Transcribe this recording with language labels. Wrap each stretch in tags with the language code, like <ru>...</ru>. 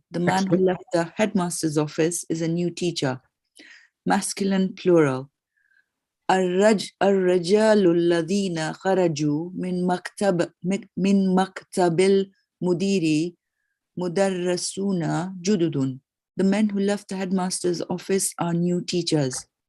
<en>The man who left the headmaster's office is a new teacher. Masculine plural.</en> <ar>الرجال الذين خرجوا من مكتب المدير مدرسون جدد.</ar> <en>The men who left the headmaster's office are new teachers.</en>